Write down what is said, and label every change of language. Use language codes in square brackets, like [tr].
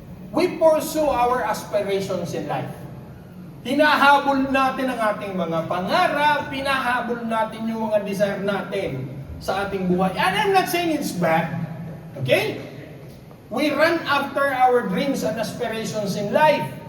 [en] We pursue our aspirations in life. [tl] Hinahabol natin ang ating mga pangarap, hinahabol natin yung mga desire natin sa ating buhay. [en] And I'm not saying it's bad. Okay? We run after our dreams and aspirations in life.